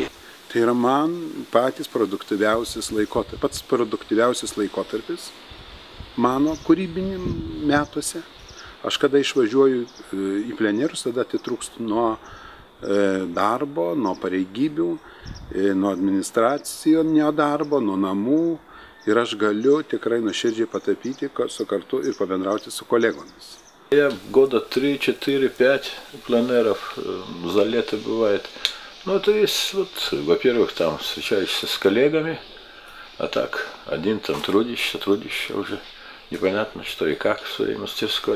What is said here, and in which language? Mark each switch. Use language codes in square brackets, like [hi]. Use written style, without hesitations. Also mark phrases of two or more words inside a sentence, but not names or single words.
[lt] Tai yra man pats produktyviausias laikotarpis mano kūrybiniam metuose. Aš kada išvažiuoju į plenerus, tada atitrūkstu nuo darbo, nuo pareigybių, nuo administracinio darbo, nuo namų. Ir aš galiu tikrai nuoširdžiai patapyti kartu [ru] и поbendrauti с коллегами. Я года 3, 4, 5 пленеров за лето бывает. Ну, то есть, вот, во-первых, там встречаешься с коллегами, а так, один там трудище уже непонятно, что и как в своей мастерской.